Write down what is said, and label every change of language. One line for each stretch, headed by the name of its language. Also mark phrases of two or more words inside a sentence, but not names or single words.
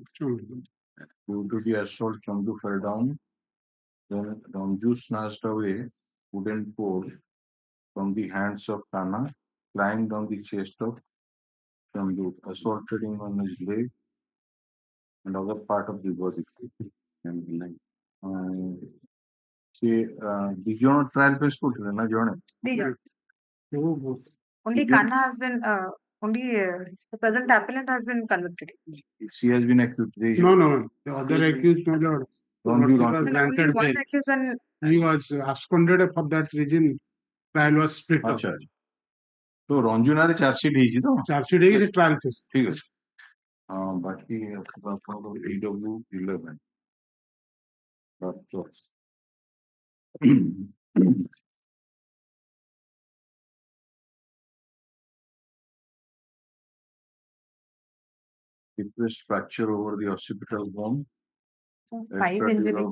English: Due to the assault, Chandu fell down. Then Ranju snatched away wooden pole from the hands of Kanha, climbed on the chest of Chandu, assaulted him on his leg and other part of the body.
Odia: ସେ ଦି ଜଣ
English: trial face
Odia: କରୁଥିଲେ ନା ଜଣେ?
English: Only Kanha has been, only the present appellant has been convicted. She has been accused. No. The other accused, my lord, Ranju was Ranju. granted One bail. accused when He was absconded for that reason. Trial was split up.
Odia: ଆଚ୍ଛା ତ ରଞ୍ଜୁ ନାଁରେ ଚାର୍ଜସିଟ୍ ହେଇଛି ତ? ଚାର୍ଜସିଟ୍ ହେଇକି ସେ
English: trial face.
Odia: ଠିକ ଅଛି। ବାକି ଆପଣଙ୍କର
English: PW 11 depressed fracture over the occipital bone, 5 injuries.